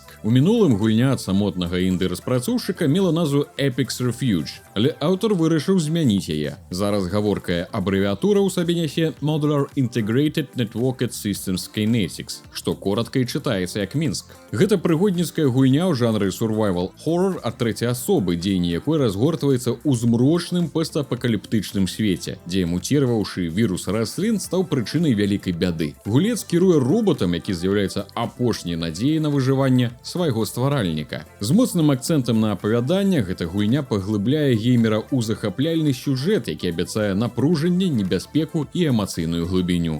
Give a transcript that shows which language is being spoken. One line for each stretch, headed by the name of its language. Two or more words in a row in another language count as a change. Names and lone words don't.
Belarusian: У мінулым гульня ад самотнага інды-распрацоўшчыка мела назву Epic's Refuge, але аўтар вырашыў змяніць яе. Зараз гаворкая абрэвіатура ў сабе нясе Modular Integrated Networked Systems Kinetics, што коратка і чытаецца як Мінск. Гэта прыгодніцкая гульня ў жанры
English: survival horror
Belarusian: ад трэцяй асобы, дзеянне якой разгортваецца ў змрочным постапакаліптычным свеце, дзе муціраваўшы вірус раслін стаў прычынай вялікай бяды. Гулец кіруе роботам, які з'яўляецца апошняй надзеяй на выжыванне свайго стваральніка. З моцным акцэнтам на апавяданне гэта гульня паглыбляе геймера ў захапляльны сюжэт, які абяцае напружанне, небяспеку і эмацыйную глыбіню.